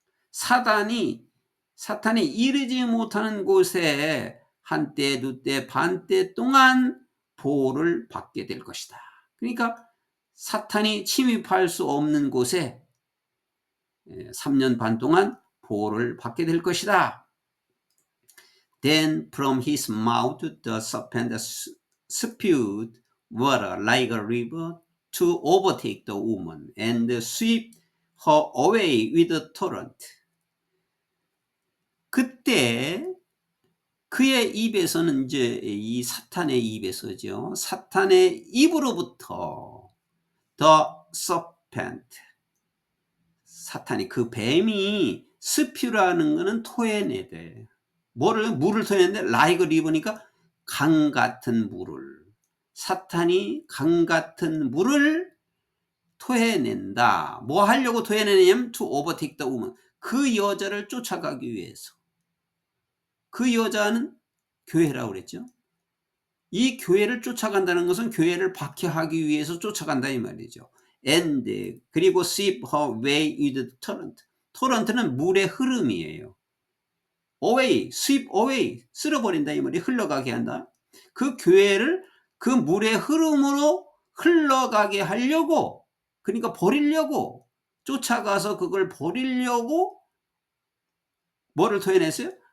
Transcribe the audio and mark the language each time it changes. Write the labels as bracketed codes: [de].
[ko] 사탄이 이르지 못하는 곳에 한때, 두때, 반때 동안 보호를 받게 될 것이다. 그러니까 사탄이 침입할 수 없는 곳에 3년 반 동안 보호를 받게 될 것이다. [en] Then from his mouth the serpent spewed water like a river to overtake the woman and sweep her away with the torrent. [ko] 그때 그의 입에서는 이제 이 사탄의 입에서죠. 사탄의 입으로부터 [en] the serpent, [ko] 사탄이 그 뱀이 스퓨라는 거는 토해내대. 물을 토해내는데 [en] like river [ko] 니까 강 같은 물을, 사탄이 강 같은 물을 토해낸다. 뭐 하려고 토해내냐면 [en] to overtake the woman, [ko] 그 여자를 쫓아가기 위해서. 그 여자는 교회라고 그랬죠. 이 교회를 쫓아간다는 것은 교회를 박해하기 위해서 쫓아간다 이 말이죠. [en] and [ko] 그리고 [en] sweep her way with the torrent. [ko] torrent는 물의 흐름이에요. away, [en] sweep away, [ko] 쓸어버린다 이 말이, 흘러가게 한다. 그 교회를 그 물의 흐름으로 흘러가게 하려고, 그러니까 버리려고, 쫓아가서 그걸 버리려고 뭐를 토해냈어요?